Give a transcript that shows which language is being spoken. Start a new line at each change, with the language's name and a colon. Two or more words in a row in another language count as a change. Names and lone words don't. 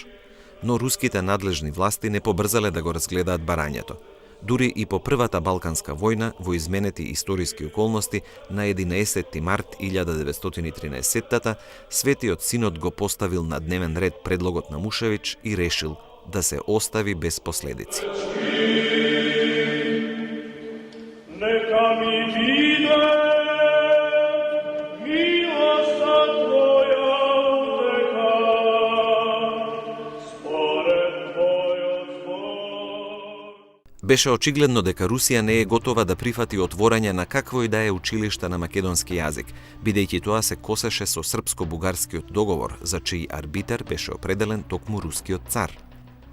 Macedonian: Но руските надлежни власти не побрзале да го разгледаат барањето. Дури и по првата Балканска војна, во изменети историски околности, на 11 март 1913 Светиот Синод го поставил на дневен ред предлогот на Мушевич и решил да се остави без последици. Нека ми виде милоста Твоја удека, според Твојот збор. Беше очигледно дека Русија не е готова да прифати отворање на какво и да е училиште на македонски јазик, бидејќи тоа се косеше со српско-бугарскиот договор, за чиј арбитер беше определен токму рускиот цар.